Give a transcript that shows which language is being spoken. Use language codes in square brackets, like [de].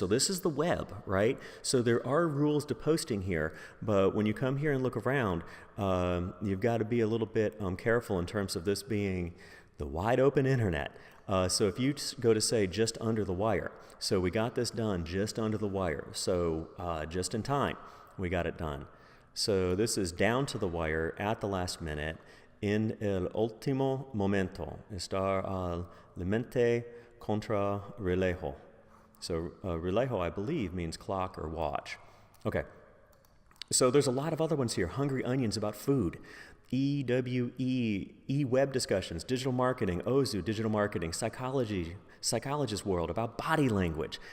[en] So this is the web, right? So there are rules to posting here, but when you come here and look around, you've got to be a little bit careful in terms of this being the wide open internet. So if you go to say just under the wire, so we got this done just under the wire, so just in time, we got it done. So this is down to the wire at the last minute. [es] En el último momento, estar al límite contra reloj. [en] So reloj, I believe, means clock or watch. Okay. So there's a lot of other ones here. Hungry Onions about food. EWE, E-web discussions, digital marketing, OZU, digital marketing, psychologist world about body language.